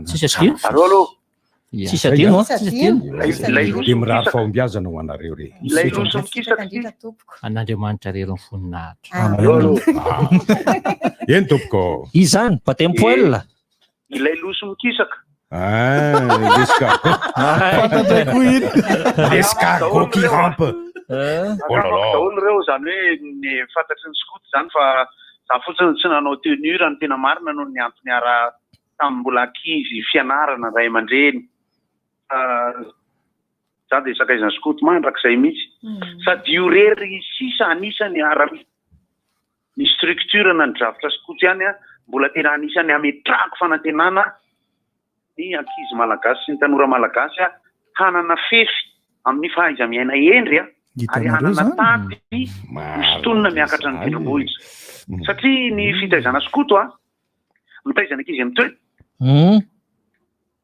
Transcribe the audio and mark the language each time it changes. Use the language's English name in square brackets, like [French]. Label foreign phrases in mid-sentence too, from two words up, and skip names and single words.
[Malagasy] tsisy adino dia mirary fahombiazana ho anareo re an'Andriamanitra rery ny voninahitra eny tompoko izany batempoel ilay loso mikisaka [French] l'escargot qui rampe [Malagasy] daholo reo zany hoe ny fantatry ny skoto zany fa zany fotsiny tsy nanao tenura ny tena marina noho ny antony ara tamin'ny mbola ankizy fianarana ray aman-dreny za dia sakaizany skoto mandrakizay mihitsy sady io rery sisa anisany ny structure na ny drafitra skoto ihany mbola tena anisany ametrahako fanantenana ny ankizy malagasy sy ny tanora malagasy hanana fefy amin'ny fahaiza miaina endry ary hanana tady misontonina miakatra ny tendrombohitra satria ny fitaizana skoto mitaizana ankizy amin'ny toe